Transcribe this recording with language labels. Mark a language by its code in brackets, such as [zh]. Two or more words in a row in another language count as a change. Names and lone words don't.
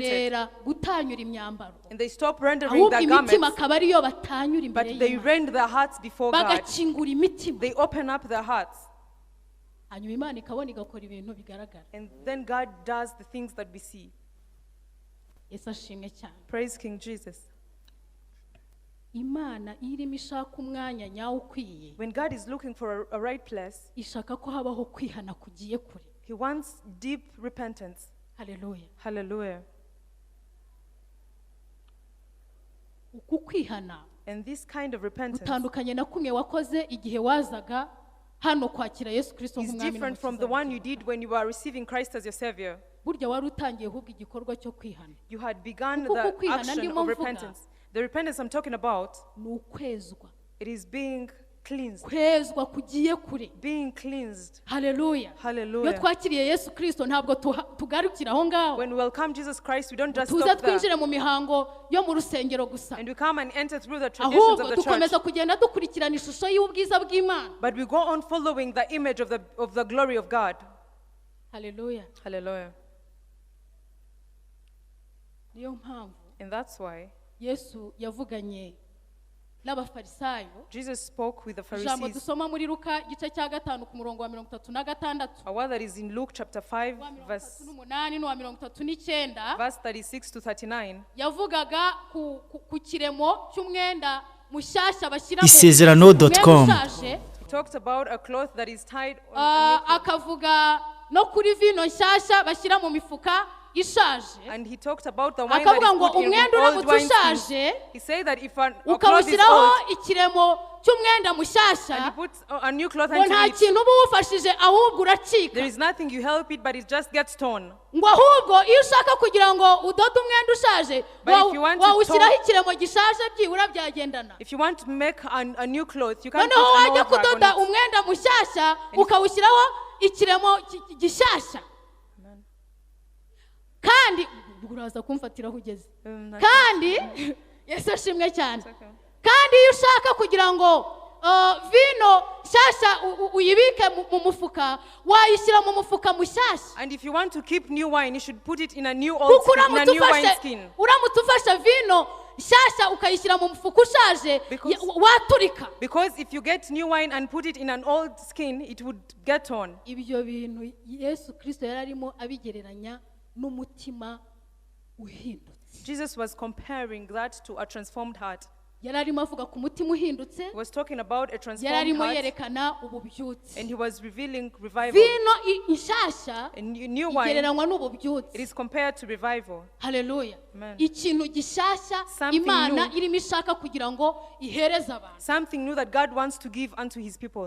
[rw] bakarorera gutanyura imyambaro [en] and they stop rendering [rw] ahubwo [en] their [rw] imitima [en] garments, [rw] akaba ariyo batanyura imbere [en] but they [rw] y'Imana [en] rend their hearts before God. [rw] bagakingura imitima [en] They open up their hearts, [rw] hanyuma Imana ikabona igakora ibintu bigaragara. [en] and then God does the things that we see. [rw] Yesu ashimwe cyane. [en] Praise King Jesus. [rw] Imana irimo ishaka umwanya nyawo ukwiye [en] When God is looking for a right place, [rw] ishaka ko habaho kwihana kugiye kure. [en] He wants deep repentance. [rw] Haleluya. [en] Hallelujah. [rw] Uku kwihana [en] And this kind of repentance [rw] utandukanye na kumwe wakoze igihe wazaga hano kwakira Yesu Kristo [en] is [rw] nk'umwami [en] different from the one you did when you were receiving Christ as your Savior. [rw] burya wari utangiye ahubwo igikorwa cyo kwihana. [en] You had begun [rw] Kuko [en] the [rw] kwihana [en] action [rw] ndimo [en] of [rw] mvuga. [en] repentance. The repentance I'm talking about, [rw] Ni ukwezwa. [en] it is being cleansed. [rw] Kwezwa kugiye kure. [en] Being cleansed. [rw] Haleluya. Iyo [en] Hallelujah. [rw] twakiriye Yesu Kristo ntabwo tugarukira aho ngaho. [en] When we welcome Jesus Christ, we don't just [rw] Tuza [en] stop there. [rw] twinjire mu mihango yo mu rusengero gusa. [en] And we come and enter through the traditions [rw] Ahubwo [en] of the church. [rw] dukomeza kugenda dukurikirana ishusho y'ubwiza bw'Imana. [en] But we go on following the image of the glory of God. [rw] Haleluya. [en] Hallelujah. [rw] Niyo mpamvu [en] And that's why [rw] Yesu yavuganye n'abafarisayo. [en] Jesus spoke with the [rw] Ijambo [en] Pharisees. [rw] dusoma muri Luka igice cya 5 ku murongo wa 36. [en] A word that is in Luke chapter 5, verse [rw] 38 n'uwa 39 [en] verse 36 to 39. [rw] yavugaga ku kiremo cy'umwenda mushyashya bashyira ISEZERANO.com. [en] He talked about a cloth that is tied on a new cloth. [rw] akavuga no kuri vino nshyashya bashyira mu mifuka ishaje [en] And he talked about the wine that [rw] akavuga [en] is [rw] ngo [en] put in [rw] umwenda [en] old [rw] uramutse [en] wineskins. [rw] ushaje [en] He said that if a cloth is [rw] ukawushyiraho [en] old [rw] ikiremo cy'umwenda [en] and [rw] mushyashya [en] you put a new cloth [rw] ngo nta [en] onto it, [rw] kintu uba uwufashije ahubwo uracika [en] there is nothing you help it, but it just gets torn. [rw] ngo ahubwo iyo ushaka kugira ngo udode umwenda ushaje [en] But if you want to [rw] wawushyiraho ikiremo gishaje byibura byagendana [en] If you want to make a new cloth, you can't [rw] noneho [en] put an [rw] wajya [en] old rag [rw] kudoda [en] on it. [rw] umwenda mushyashya ukawushyiraho ikiremo gishyashya [en] Amen. [rw] kandi uraza kumfatiraho ugeze [en] That's [rw] kandi yesu ashimwe cyane [en] okay. [rw] kandi iyo ushaka kugira ngo vino nshyashya uyibike mu mufuka wayishyira mu mufuka mushyashya [en] And if you want to keep new wine, you should put it in a new old [rw] kuko [en] skin, in a new wine skin. [rw] uramutse ufashe vino nshyashya ukayishyira mu mufuka ushaje waturika [en] Because if you get new wine and put it in an old skin, it would get torn. [rw] ibyo bintu yesu kirisito yari arimo abigereranya n'umutima uhindutse [en] Jesus was comparing that to a transformed heart. [rw] yari arimo avuga ku mutima uhindutse [en] He was talking about a [rw] yari [en] transformed [rw] arimo [en] heart, [rw] yerekana ububyutse [en] and he was revealing revival. [rw] vino nshyashya [en] A new wine, [rw] igereranywa [en] it [rw] n'ububyutse [en] is compared to revival. [rw] haleluya [en] Amen. [rw] ikintu gishyashya [en] Something [rw] imana [en] new. [rw] irimo ishaka kugira ngo ihereze abantu [en] Something new that God wants to give unto his people.